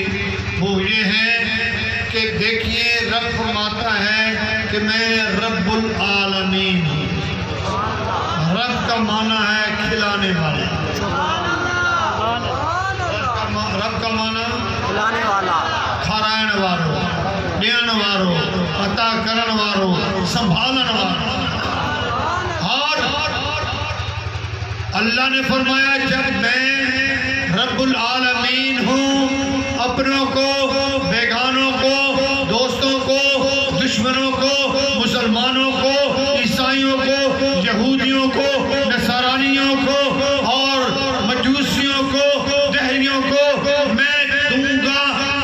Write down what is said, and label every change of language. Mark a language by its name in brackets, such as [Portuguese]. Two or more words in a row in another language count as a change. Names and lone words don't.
[Urdu] وہ یہ ہے کہ دیکھیے، رب فرماتا ہے کہ میں رب العالمین ہوں۔ رب کا معنی ہے کھلانے والا۔ رب کا معنی کھلانے والا، [Sindhi] کھارائن وارو، دیان وارو، عطا کرن وارو، سنبھالن وارو۔ [Urdu] اور اللہ نے فرمایا جب میں رب العالمین ہوں، اپنوں کو، بیگانوں کو، دوستوں کو، دشمنوں کو، مسلمانوں کو، عیسائیوں کو، یہودیوں کو، نصرانیوں کو اور مجوسیوں کو، دہریوں کو میں دوں گا